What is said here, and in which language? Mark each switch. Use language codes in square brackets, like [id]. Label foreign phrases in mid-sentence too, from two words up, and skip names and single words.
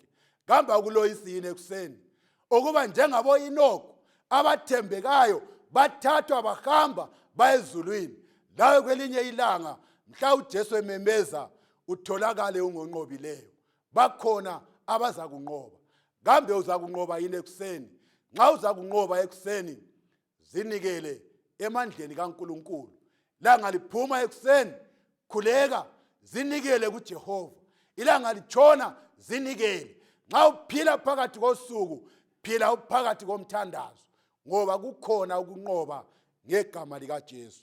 [nd] Ngihamba kuloyisi yini ekuseni ukuba njengabo Inoko abathembekayo bathathwa bahamba bayezulwini, lawe kwelinye ilanga mhla uJesu ememeza utholakale ungonqobileyo. Bakhona abaza kunqoba. Kambe uza kunqoba yini ekuseni? Nxa uza kunqoba ekuseni, zinikele emandleni kaNkulunkulu. Ilanga liphuma ekuseni, khuleka, zinikele kuJehova. Ilanga litshona, zinikele. Nxa uphila phakathi kosuku, phila phakathi komthandazo, ngoba kukhona ukunqoba ngegama likaJesu.